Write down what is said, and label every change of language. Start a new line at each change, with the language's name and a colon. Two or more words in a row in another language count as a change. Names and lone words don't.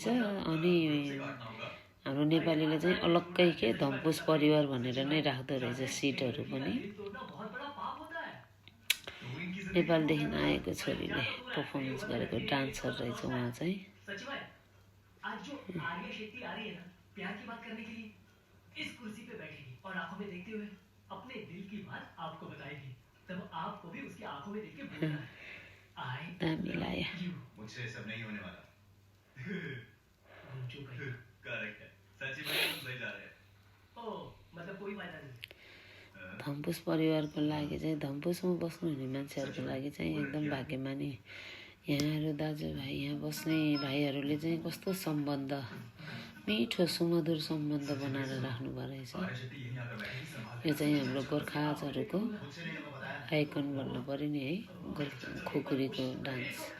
Nepali: अनि हाम्रो नेपालीले चाहिँ अलग्गै के धम्पोस परिवार भनेर नै राख्दो रहेछ सिटहरू पनि। नेपालदेखि आएको छोरीले पर्फर्मेन्स गरेको डान्सर रहेछ उहाँ चाहिँ।
Hindi: आज जो आर्या शेट्टी आ रही है ना प्यार की बात करने के लिए, इस कुर्सी पे बैठेगी और आंखों में देखते हुए अपने दिल की बात आपको बताएगी। तब आपको भी उसकी आंखों में देख के बोलना है, आई
Nepali: दामी लाग्यो।
Hindi: मुझसे सब नहीं होने वाला। करेक्ट है, सच्ची में तुम सही जा रहे हैं। ओ मतलब कोई फायदा नहीं।
Nepali: धम्पुस परिवारको लागि चाहिँ, धम्पुसमा बस्नुहुने मान्छेहरूको लागि चाहिँ एकदम भाग्यमानी। यहाँहरू दाजुभाइ, यहाँ बस्ने भाइहरूले चाहिँ कस्तो सम्बन्ध, मिठो सुमधुर सम्बन्ध बनाएर राख्नुभएको रहेछ। यो चाहिँ हाम्रो गोर्खाजहरूको आइकन भन्नु पऱ्यो नि है, खुकुरीको डान्स।